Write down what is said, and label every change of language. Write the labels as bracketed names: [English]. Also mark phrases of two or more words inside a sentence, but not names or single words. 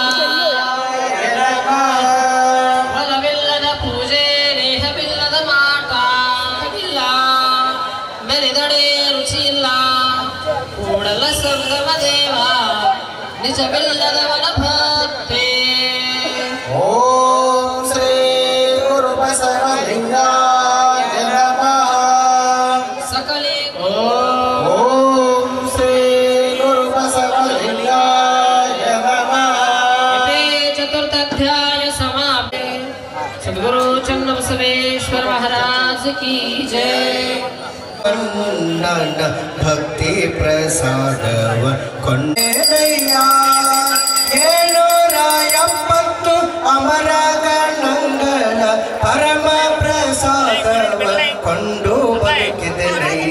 [Kannada] ಫಲವಿಲ್ಲದ ಪೂಜೆ ನೇಹವಿಲ್ಲದ ಮಾಟ ಇಲ್ಲ ಮೆರೆದಡೆ ರುಚಿ ಇಲ್ಲ ಕೂಡಲ ಸಂಗಮ ದೇವ ನಿಜವಿಲ್ಲದವನ ಭಕ್ತಿ. ಓಂ ಶ್ರೀ ಗುರು ಬಸವಲಿಂಗಾಯ ನಮಃ. ಸಕಲೆ ಓಂ ಶ್ರೀ ಗುರು ಬಸವಲಿಂಗಾಯ ನಮಃ. [Sanskrit] चतुर्थाध्याय समाप्ते. [Hindi] सद्गुरु चन्न बसवेश्वर महाराज की जय. [Kannada] ನನ್ನ ಭಕ್ತಿ ಪ್ರಸಾದವ ಕೊಂಡೆನಯ್ಯ 770 ಅಮರ ಗಣಗಳ ಪರಮ ಪ್ರಸಾದವ ಕೊಂಡು ಬದುಕಿದೆನಯ್ಯ.